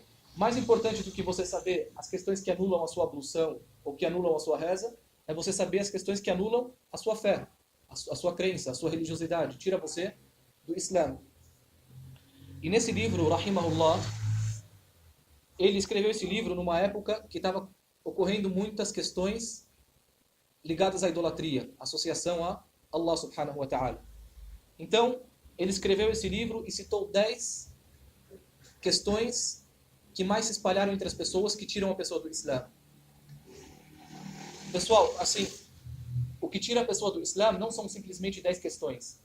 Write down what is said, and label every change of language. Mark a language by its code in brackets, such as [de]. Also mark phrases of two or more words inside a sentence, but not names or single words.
[pt] Mais importante do que você saber as questões que anulam a sua ablução, ou que anulam a sua reza, é você saber as questões que anulam a sua fé, a sua crença, a sua religiosidade. Tira você do Islã. E nesse livro, Rahimahullah, ele escreveu esse livro numa época que estava ocorrendo muitas questões ligadas à idolatria, associação a [ar] الله سبحانه وتعالى. [pt] Então, ele escreveu esse livro e citou 10 questões que mais se espalharam entre as pessoas que tiram a pessoa do Islã. Pessoal, assim, o que tira a pessoa do Islã não são simplesmente 10 questões.